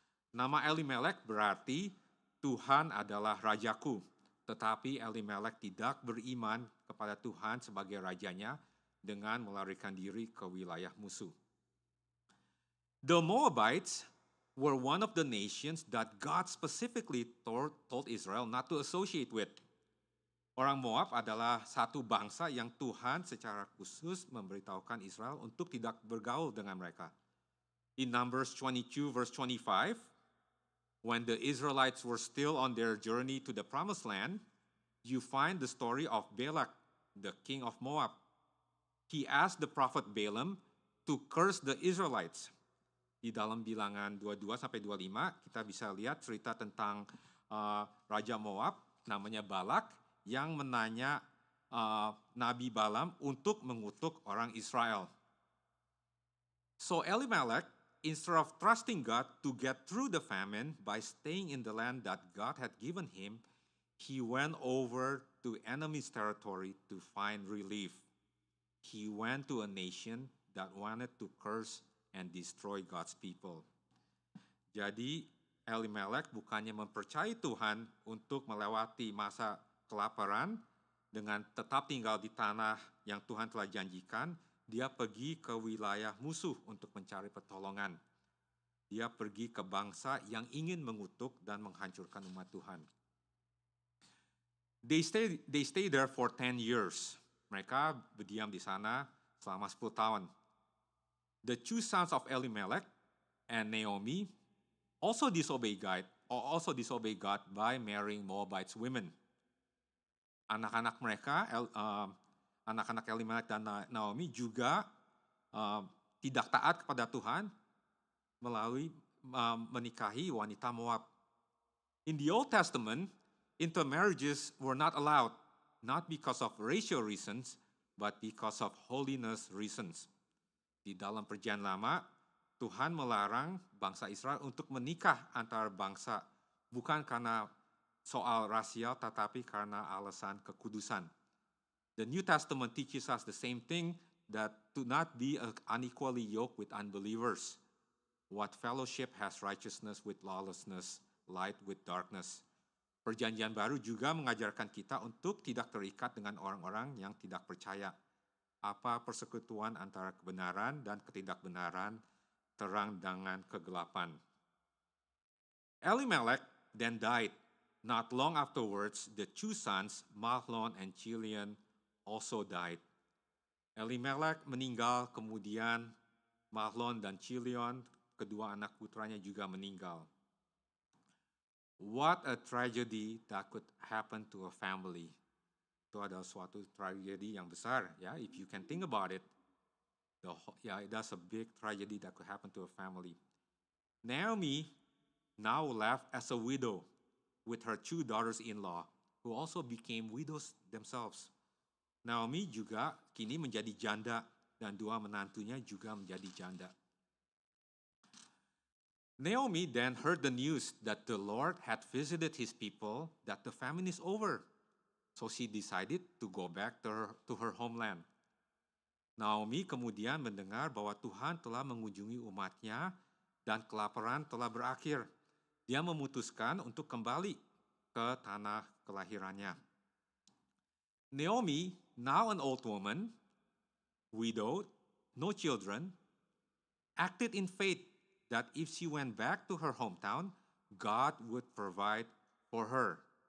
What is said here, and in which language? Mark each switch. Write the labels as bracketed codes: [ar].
[id] Nama Elimelech berarti Tuhan adalah rajaku, tetapi Elimelech tidak beriman kepada Tuhan sebagai rajanya dengan melarikan diri ke wilayah musuh. [en] The Moabites were one of the nations that God specifically told Israel not to associate with. [id] Orang Moab adalah satu bangsa yang Tuhan secara khusus memberitahukan Israel untuk tidak bergaul dengan mereka. [en] In Numbers 22 verse 25, when the Israelites were still on their journey to the promised land, you find the story of Balak, the king of Moab. He asked the prophet Balaam to curse the Israelites. [id] Di dalam Bilangan 22-25 kita bisa lihat cerita tentang Raja Moab namanya Balak yang menanya Nabi Balaam untuk mengutuk orang Israel. [en] So Elimelech, instead of trusting God to get through the famine by staying in the land that God had given him, he went over to enemy's territory to find relief. He went to a nation that wanted to curse and destroy God's people. [id] Jadi Elimelech bukannya mempercayai Tuhan untuk melewati masa kelaparan dengan tetap tinggal di tanah yang Tuhan telah janjikan, dia pergi ke wilayah musuh untuk mencari pertolongan. Dia pergi ke bangsa yang ingin mengutuk dan menghancurkan umat Tuhan. [en] They stay there for 10 years. [id] Mereka berdiam di sana selama 10 tahun. [en] The two sons of Elimelech and Naomi also disobey God by marrying Moabite women. [id] Anak-anak mereka, anak-anak Elimelech dan Naomi juga tidak taat kepada Tuhan melalui menikahi wanita Moab. [en] In the Old Testament, intermarriages were not allowed, not because of racial reasons, but because of holiness reasons. [id] Di dalam Perjanjian Lama, Tuhan melarang bangsa Israel untuk menikah antar bangsa, bukan karena soal rasial, tetapi karena alasan kekudusan. [en] The New Testament teaches us the same thing, that to not be unequally yoked with unbelievers. What fellowship has righteousness with lawlessness, light with darkness. [id] Perjanjian Baru juga mengajarkan kita untuk tidak terikat dengan orang-orang yang tidak percaya. Apa persekutuan antara kebenaran dan ketidakbenaran, terang dengan kegelapan. [en] Elimelech then died. Not long afterwards, the two sons, Mahlon and Chilion, also died. [id] Elimelech meninggal, kemudian Mahlon dan Chilion, kedua anak putranya juga meninggal. [en] What a tragedy that could happen to a family. [id] Itu adalah suatu tragedi yang besar, ya. [en] If you can think about it, that's a big tragedy that could happen to a family. Naomi now left as a widow with her two daughters-in-law, who also became widows themselves. [id] Naomi juga kini menjadi janda, dan dua menantunya juga menjadi janda. [en] Naomi then heard the news that the Lord had visited his people, that the famine is over. So she decided to go back to her homeland. [id] Naomi kemudian mendengar bahwa Tuhan telah mengunjungi umatnya dan kelaparan telah berakhir. Dia memutuskan untuk kembali ke tanah kelahirannya. [en] Naomi, now an old woman, widowed, no children, acted in faith that if she went back to her hometown, God would provide for her.